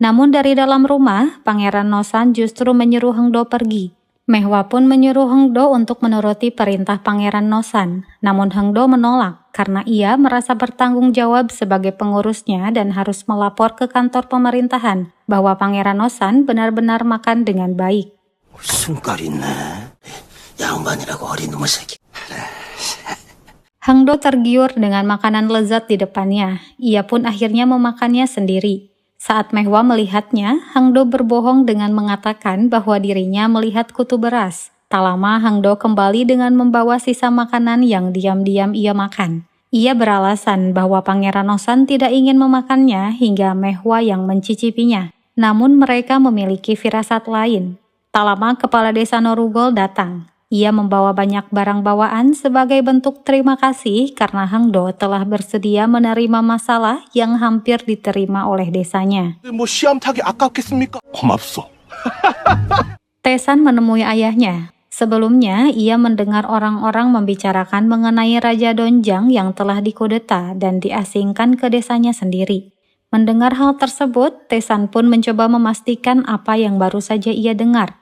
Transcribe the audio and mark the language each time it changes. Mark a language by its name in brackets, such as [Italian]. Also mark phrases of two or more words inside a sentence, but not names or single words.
[Indonesian] Namun dari dalam rumah, Pangeran Nosan justru menyuruh Hengdo pergi. Mehwa pun menyuruh Hengdo untuk menuruti perintah Pangeran Nosan. Namun Hengdo menolak karena ia merasa bertanggung jawab sebagai pengurusnya dan harus melapor ke kantor pemerintahan bahwa Pangeran Nosan benar-benar makan dengan baik. [Korean] 숨깔 있네. 양반이라고 어린 놈의 새끼. [Indonesian] Hengdo tergiur dengan makanan lezat di depannya. Ia pun akhirnya memakannya sendiri. Saat Mehwa melihatnya, Hengdo berbohong dengan mengatakan bahwa dirinya melihat kutu beras. Tak lama Hengdo kembali dengan membawa sisa makanan yang diam-diam ia makan. Ia beralasan bahwa Pangeran Nosan tidak ingin memakannya hingga Mehwa yang mencicipinya. Namun mereka memiliki firasat lain. Tak lama kepala desa Norugol datang. Ia membawa banyak barang bawaan sebagai bentuk terima kasih karena Hengdo telah bersedia menerima masalah yang hampir diterima oleh desanya. [Korean] 뭐 시암탉이 아깝겠습니까? 고맙소. [Indonesian] Taesan menemui ayahnya. Sebelumnya, ia mendengar orang-orang membicarakan mengenai Raja Donjang yang telah dikudeta dan diasingkan ke desanya sendiri. Mendengar hal tersebut, Taesan pun mencoba memastikan apa yang baru saja ia dengar.